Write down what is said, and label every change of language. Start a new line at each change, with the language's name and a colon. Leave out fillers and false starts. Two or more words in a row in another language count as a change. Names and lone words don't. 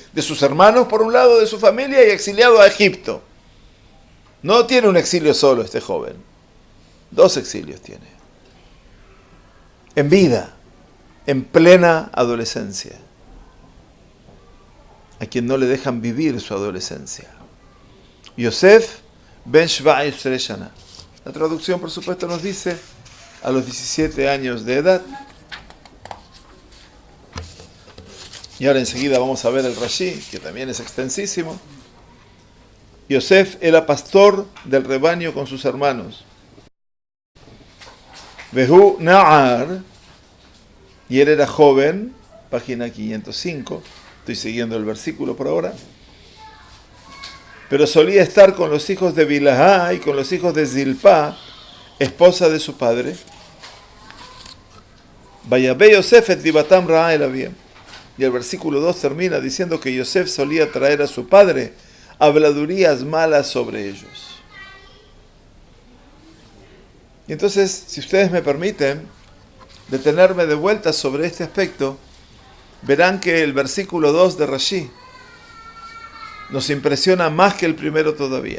Spanish: De sus hermanos por un lado, de su familia, y exiliado a Egipto. No tiene un exilio solo este joven. 2 exilios tiene. En vida, en plena adolescencia. a quien no le dejan vivir su adolescencia.
Hebrew: יוסף בן 17 שנה.
Spanish: La traducción, por supuesto, nos dice a los 17 años de edad. Y ahora enseguida vamos a ver el Rashi, que también es extensísimo. Yosef era pastor del rebaño con sus hermanos.
Hebrew: והוא נער,
Spanish: y él era joven, página 505, estoy siguiendo el versículo por ahora, pero solía estar con los hijos de Bilhá y con los hijos de Zilpá, esposa de su padre.
Hebrew: ויבא יוסף את דבתם רעה אל אביהם.
Spanish: Y el versículo 2 termina diciendo que Yosef solía traer a su padre habladurías malas sobre ellos. Y entonces, si ustedes me permiten detenerme de vuelta sobre este aspecto, verán que el versículo 2 de Rashi nos impresiona más que el primero todavía.